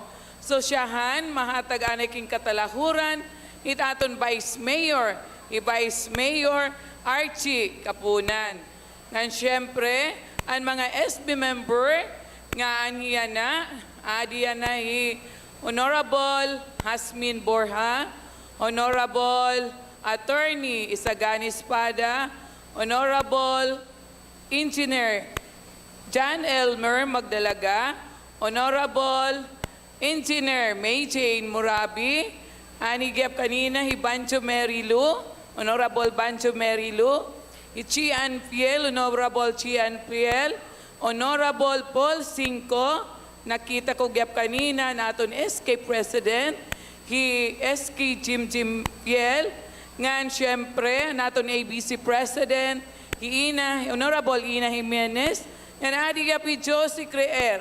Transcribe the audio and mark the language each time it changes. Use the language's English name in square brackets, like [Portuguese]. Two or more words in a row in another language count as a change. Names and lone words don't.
[Waray] So siyahan, mahatag anaking katalahuran, itaton Vice Mayor, Vice Mayor Archie Kapunan. Ngan siyempre, ang mga SB member, nga aniya na, adiya na Honorable Hasmin Borja, Honorable Attorney Isagani Espada, Honorable Engineer John Elmer Magdalaga, Honorable Engineer May Jane Murabi, anigap kanina Bancho Merilu, Honorable Bancho Merilu, Chian Fiel, Honorable Chian Fiel, Honorable Paul Cinco, nakita ko gap kanina naton SK President, SK Jim Fiel, ngan siyempre naton ABC President, Honorable Ina Jimenez, yan adi gapi Josie Creer.